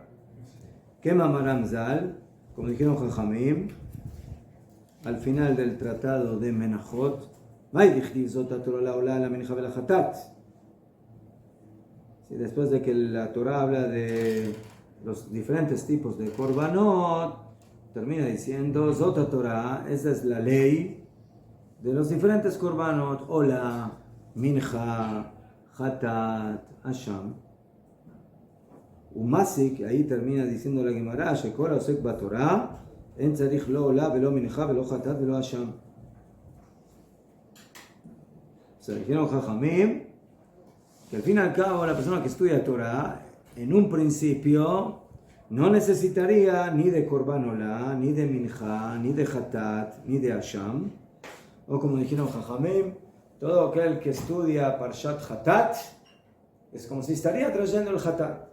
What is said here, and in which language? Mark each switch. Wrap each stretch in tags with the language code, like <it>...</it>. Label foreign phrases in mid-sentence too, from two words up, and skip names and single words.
<he>כמאמרם ז"ל,</he> <es>como dijeron Jajamim, al final del tratado de Menachot, después de que la Torah habla de los diferentes tipos de korbanot, termina diciendo,</es> <he>זאת תורת,</he> <es>esa es la ley, de los diferentes korbanot,</es> <he>עולה, מנחה, חטאת, אשם. Umasik,</he> <es>ahí termina diciendo la Gemara,</es> <he>שכל עוסק בתורה, אין צריך לא עולה, ולא מנחה, ולא חטאת, ולא אשם.</he> <es>Se dijeron Jajamim que al fin y al cabo la persona que estudia Torah, en un principio, no necesitaría ni de</es> <he>קרבן עולה,</he> <es>ni de Mincha, ni de Hatat, ni de Asham. O como dijeron Jajamim, todo aquel que estudia</es> <he>פרשת חטאת</he> <es>es como si estaría trayendo el Hatat.</es>